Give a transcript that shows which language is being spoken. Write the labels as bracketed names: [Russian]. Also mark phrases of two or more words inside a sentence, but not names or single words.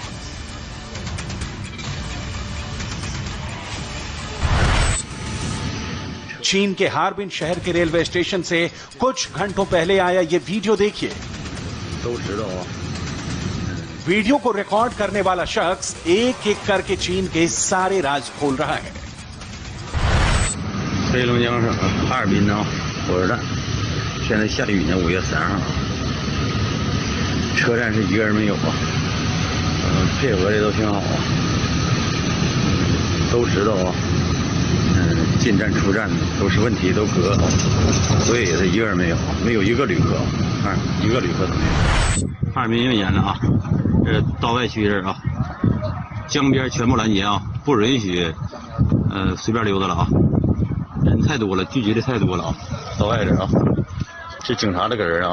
[Hindi] चीन के हार्बिन शहर के रेलवे स्टेशन से कुछ घंटों पहले आया ये वीडियो देखिए। वीडियो को रिकॉर्ड करने वाला शख्स एक एक करके चीन के सारे राज खोल रहा है। [Chinese] 黑龙江省哈尔滨火车站，现在下雨呢，5月3号，车站是一个人没有啊，配合的都挺好啊，都知道啊，进站出站都是问题都隔，所以是一个人没有，没有一个旅客，一个旅客都没有。哈尔滨又严了啊，这道外区这啊，江边全部拦截啊，不允许随便溜达了啊。人太多了，聚集的太多了啊！到外这啊，这警察的个人啊。